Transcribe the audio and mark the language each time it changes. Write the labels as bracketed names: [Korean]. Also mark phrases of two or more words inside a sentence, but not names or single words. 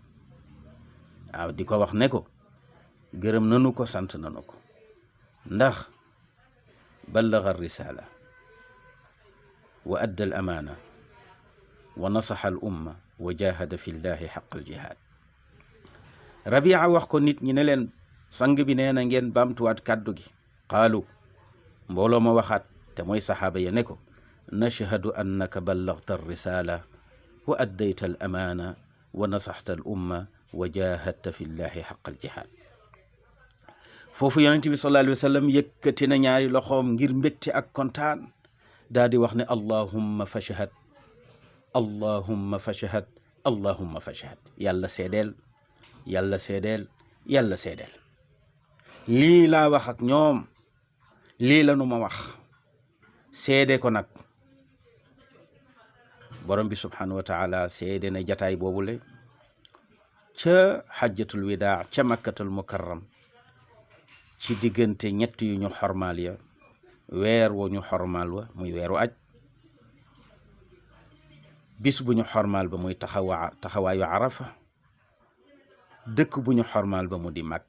[Wolof] waaw di ko wax ne ko gërëm nanu ko sant nanu ko ndax [Arabic] بلغ الرسالة وأدى الأمانة ونصح الأمة وجاهد في الله حق الجهاد. [Wolof] Rabia wax ko nit ñi ne leen sang bi nee na ngeen baamtuwaat kàddu gi. [Arabic] qaalu [Wolof] mbooloo ma waxaat te mooy saxaaba ya ne ko [Arabic] نشهد أنك بلغت الرسالة وأديت الأمانة ونصحت الأمة وجاهدت في الله حق الجهاد. [Wolof] foofu yonent bi [Arabic] صلى الله عليه وسلم [Wolof] yëkkati na ñaari loxoom ngir mbégte ak kontaan daal di wax ne [Arabic] اللهم فاشهد اللهم فاشهد اللهم فاشهد. [Wolof] yàlla seedeel yàlla seedeel yàlla seedeel lii laa wax ak ñoom lii la nu ma wax seede ko nag. borom bi [Arabic] سبحانه وتعالى [Wolof] seede na jataay boobule ca [Arabic] حجة الوداع [Wolof] ca makkatul mukarram ci diggante ñett yu ñu xormaal ya weer wo ñu xormaal wa muy weeru aj bis bu ñu xormaal ba muy taxawaayu arafa dëkk bu ñu xormaal ba mu di màkk.